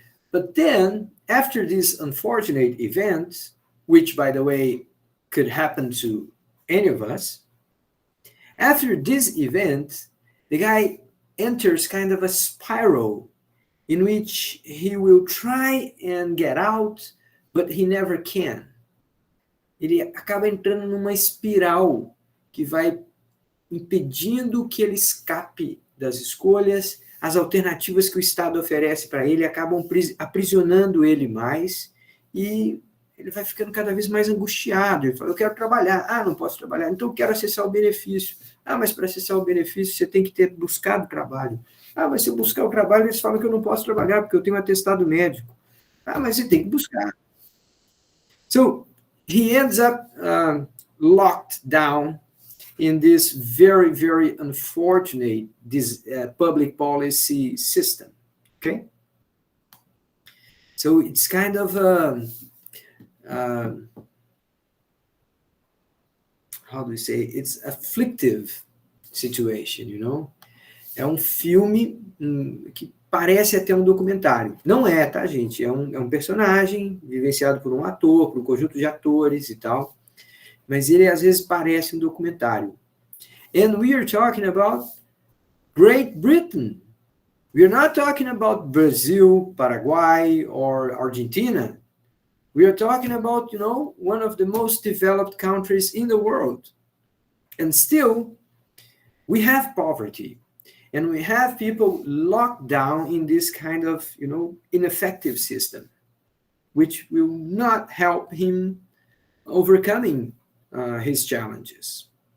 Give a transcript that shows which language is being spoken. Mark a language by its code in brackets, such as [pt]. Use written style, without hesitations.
[en] But then, after this unfortunate event, which, by the way, could happen to any of us, after this event, the guy enters kind of a spiral in which he will try and get out, but he never can. [pt] Ele acaba entrando numa espiral que vai impedindo que ele escape das escolhas. As alternativas que o Estado oferece para ele acabam aprisionando ele mais e ele vai ficando cada vez mais angustiado. Ele fala, eu quero trabalhar. Ah, não posso trabalhar. Então eu quero acessar o benefício. Ah, mas para acessar o benefício você tem que ter buscado trabalho. Ah, mas se eu buscar o trabalho, eles falam que eu não posso trabalhar porque eu tenho um atestado médico. Ah, mas você tem que buscar. [en] So he ends up locked down in this very, very unfortunate public policy system. Okay? So it's kind of how do we say? It's afflictive situation, [pt] É um filme que parece até um documentário. Não é, tá, gente? É um personagem vivenciado por um ator, por um conjunto de atores e tal. Mas ele, às vezes, parece um documentário. [en] And we are talking about Great Britain. We are not talking about Brazil, Paraguay, or Argentina. We are talking about, one of the most developed countries in the world. And still, we have poverty. And we have people locked down in this kind of, ineffective system, which will not help him overcoming his challenges.